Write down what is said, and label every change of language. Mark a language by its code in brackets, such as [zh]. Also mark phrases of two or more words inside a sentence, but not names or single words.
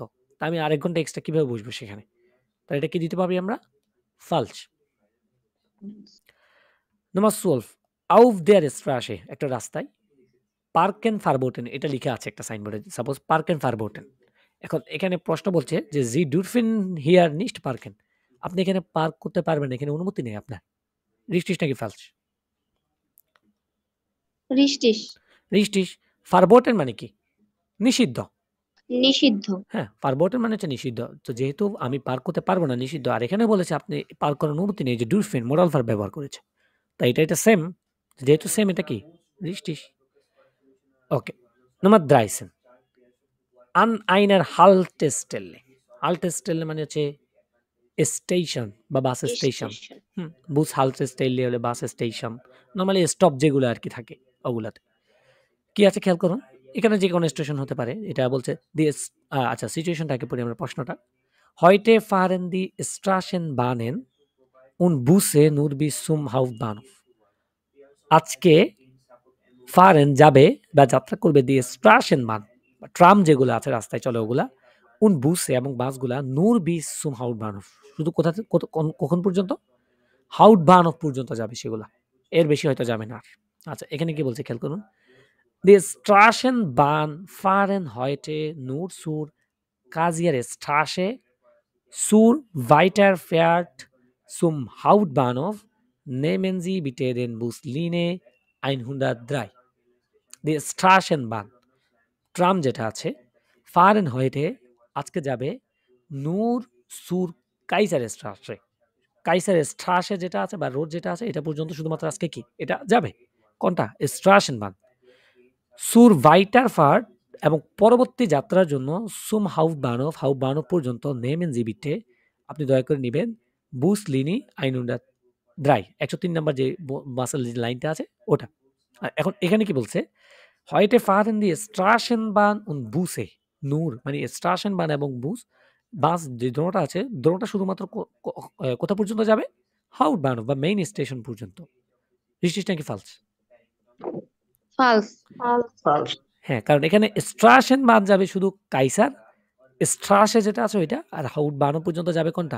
[bn] তা আমি আরেক ঘন্টা এক্সট্রা কিভাবে বসবো সেখানে? তাহলে এটা কি দিতে পারি আমরা? [de] Falsch Nummer 12 Auf der Straße [bn] একটা রাস্তায় [de] Parken verboten [bn] এটা লিখা আছে একটা সাইনবোর্ডে। সাপোজ [de] Parken verboten। [bn] এখন এখানে প্রশ্ন বলছে যে [de] Sie dürfen hier nicht parken [bn] আপনি এখানে পার্ক করতে পারবেন না, এখানে অনুমতি নেই আপনার। [de] Richtig নাকি falsch? Richtig Richtig verboten [bn] মানে কি? নিষিদ্ধ। নিষিদ্ধ। হ্যাঁ, verboten মানে হচ্ছে নিষিদ্ধ। তো যেহেতু আমি পার্ক করতে পারবো না, নিষিদ্ধ। আর এখানে বলেছে আপনি পার্ক করার অনুমতি নেই, যে dürfen [en] modal verb [bn] ব্যবহার করেছে। তাই এটা সেম। যেহেতু সেম এটা কি? [de] Richtig ওকে। Nummer 13 An einer Haltestelle Haltestelle [bn] মানে হচ্ছে স্টেশন বা বাস স্টেশন। [de] Bus Haltestelle [bn] হলে বাস স্টেশন। নরমালি স্টপ যেগুলো আর কি থাকে ওগুলাতে। কি আছে খেয়াল করুন। এখানে যে কোনো স্টেশন হতে পারে। এটা বলছে আচ্ছা সিচুয়েশনটাকে পড়ি আমরা প্রশ্নটা। [de] Heute fahren die Straßenbahnen und Busse nur bis zum Hauptbahnhof [bn] আজকে ফারেন যাবে বা যাত্রা করবে দিয়ে Straßenbahn বা ট্রাম যেগুলো আছে রাস্তায় চলে ওগুলা [de] und Busse [bn] এবং বাসগুলা [de] nur bis zum Hauptbahnhof [bn] শুধু কখন পর্যন্ত? Hauptbahnhof পর্যন্ত যাবে সেগুলা। এর বেশি হয়তো যাবে না। আচ্ছা এখানে কি বলছে খেয়াল করুন। [de] Die Straßenbahn fahren heute nur zur Kasierer Straße zur weiter fährt zum Hauptbahnhof nehmen Sie bitte den Buslinie 103 Die Straßenbahn [bn] ট্রাম যেটা আছে [de] fahren heute [bn] আজকে যাবে [de] nur zur Kaiserer Straße Kaiserer Straße [bn] যেটা আছে বা রোড যেটা আছে এটা পর্যন্ত শুধুমাত্র আজকে কি এটা যাবে? কোনটা? [de] Straßenbahn zur Weiterfahrt [bn] এবং পরবর্তী যাত্রার জন্য [de] zum Hauptbahnhof [bn] পর্যন্ত [de] nehmen Sie bitte [bn] আপনি দয়া করে নিবেন Buslinie 103 103 নাম্বার যে বাসের লাইনটা আছে ওটা। আর এখন এখানে কি বলছে? [de] Heute fahren die Straßenbahn und Busse nur [bn] মানে Straßenbahn এবং বাস যে দোনোটা আছে দোনোটা শুধুমাত্র কোথা পর্যন্ত যাবে? Hauptbahnhof বা মেইন স্টেশন পর্যন্ত। Richtig নাকি falsch? [en] False [bn] হ্যাঁ, কারণ এখানে Straßenbahn যাবে শুধু কাইসার Straße যেটা আছে ওইটা, আর Hauptbahnhof পর্যন্ত যাবে কোনটা?